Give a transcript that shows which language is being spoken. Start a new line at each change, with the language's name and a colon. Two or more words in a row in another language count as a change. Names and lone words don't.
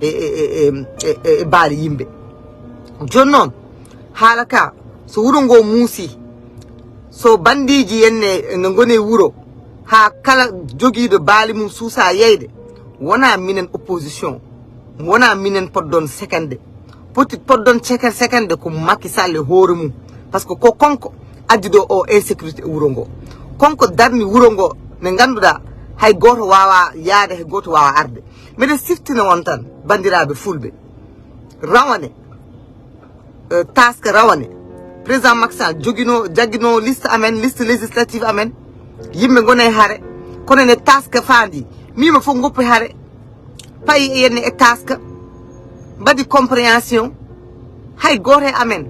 Fula: e baali yimɓe joni noon haala ka so wuro ngo muusi so bandiji enne no gone wuro ha kala joguiɗo baali mum suusa yeyde wona minen opposition wona minen poɗɗon sekande poɗɗon sekande ko Macky Sall hoore mum
French: par ce que
Fula: ko konko addi ɗo o insécurité e wuro ngo konko darni wuro ngo nde ganduɗa hay goto wawa yaade hay goto wawa arde mbiɗa siftina won tan bandiraɓe fulɓe rawane taske rawane président Macky Sall jaggino liste amen
French: liste législative
Fula: amen yimɓe gone haare kono ne taske faandi mima fof goppi haare payi e yenne e taska mbaɗi compréhension hay goto e amen